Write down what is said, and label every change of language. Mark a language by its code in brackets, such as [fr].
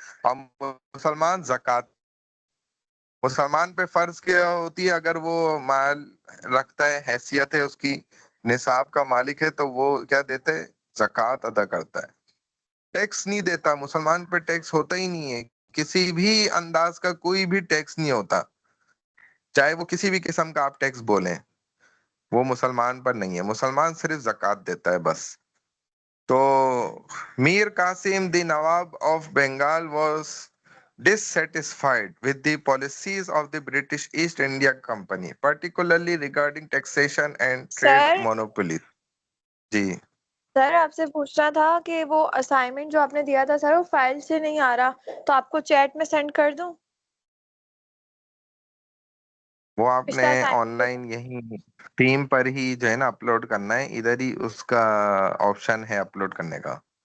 [ur] اور مسلمان زکوٰۃ، مسلمان پہ فرض کیا ہوتی ہے، اگر وہ مال رکھتا ہے، حیثیت ہے اس کی، نصاب کا مالک ہے، تو وہ کیا دیتا ہے؟ زکوٰۃ ادا کرتا ہے. ٹیکس نہیں دیتا. مسلمان پہ ٹیکس ہوتا ہی نہیں ہے. کسی بھی انداز کا کوئی بھی ٹیکس نہیں ہوتا، چاہے وہ کسی بھی قسم کا آپ ٹیکس بولیں، وہ مسلمان پر نہیں ہے. مسلمان صرف زکوٰۃ دیتا ہے بس. [en] تو Mir Qasim, the Nawab of Bengal, was dissatisfied with the policies of the British East India Company, particularly regarding taxation and trade [ur] sir [en] monopolies. جی [ur] سر آپ سے پوچھنا تھا کہ وہ اسائنمنٹ جو آپ نے دیا تھا سر وہ فائل سے نہیں آ رہا تو آپ کو چیٹ میں سینڈ کر دوں وہ آپ نے پچھلا آن اسائنمنٹ؟ لائن یہی ٹیم پر ہی جو ہے نا اپلوڈ کرنا ہے، ادھر ہی اس کا آپشن ہے اپلوڈ کرنے کا.